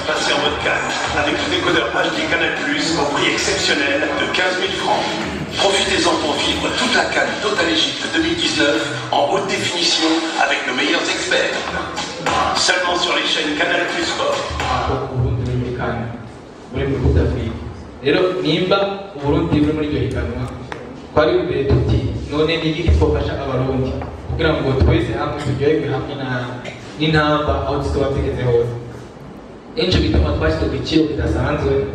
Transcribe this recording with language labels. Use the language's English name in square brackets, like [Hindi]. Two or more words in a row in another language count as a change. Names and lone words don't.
[French] passer en mode calme avec le décodeur HD Canal+ au prix exceptionnel de 15 000 francs. Profitez-en pour vivre toute la CAN Total Égypte 2019 en haute définition avec nos meilleurs experts. Seulement sur les chaînes Canal+ Sport. [Rundi] rero nimba Uburundi buri muri iryo higanwa twari imbere tuti none ni iki twafasha abarundi kugira ngo twese hamwe turyoherwe hamwe n'intamba aho tuba tugeze hose. Nicyo gituma twashyize ku giciro kidasanzwe.